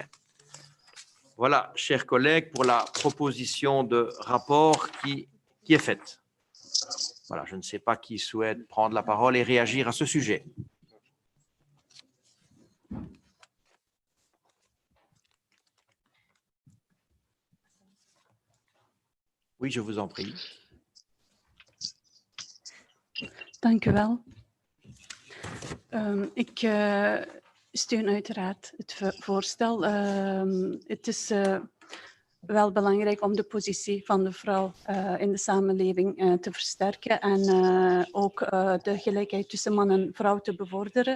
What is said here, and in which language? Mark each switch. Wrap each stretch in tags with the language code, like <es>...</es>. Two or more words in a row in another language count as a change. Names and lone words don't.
<fr>Voilà, chers collègues, pour la proposition de rapport qui est faite. Voilà, je ne sais pas qui souhaite prendre la parole et réagir à ce sujet. Oui, je vous en prie.</fr> <nl>Dank u wel. Ik steun uiteraard het voorstel. Het is wel belangrijk om de positie van de vrouw in de samenleving te versterken en ook de gelijkheid tussen man en vrouw te bevorderen.</nl>